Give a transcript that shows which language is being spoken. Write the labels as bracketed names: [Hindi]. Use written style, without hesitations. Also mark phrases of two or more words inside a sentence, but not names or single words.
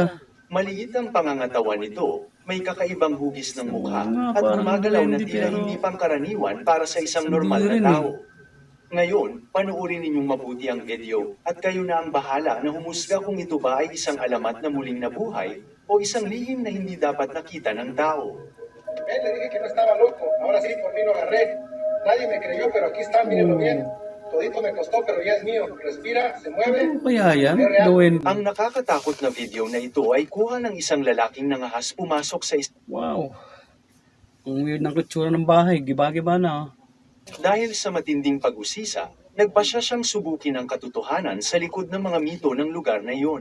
[Filipino] Maliit ang pangangatawan nito, may kakaibang hugis ng mukha, nga, at parang gumagalaw na duwende, tila pero hindi pangkaraniwan para sa isang hindi normal na rin tao. Ngayon, panoorin ninyong mabuti ang video, at kayo na ang bahala na humusga kung ito ba ay isang alamat na muling nabuhay, o isang lihim na hindi dapat nakita ng tao. [Spanish] Le dije que no estaba loco. Ahora sí, por fin lo agarré. Nadie me creyó, pero aquí está, mírenlo bien. Todito me costó, pero ya es mío. Respira, se mueve. [Filipino] Ano kaya yan? Duwende. Ang nakakatakot na video na ito ay kuha ng isang lalaking nangahas pumasok sa Wow. Ang weird ng kutsura ng bahay. Giba-giba na. Oh. Dahil sa matinding pag-usisa, nagpasya siyang subukin ang katotohanan sa likod ng mga mito ng lugar na iyon.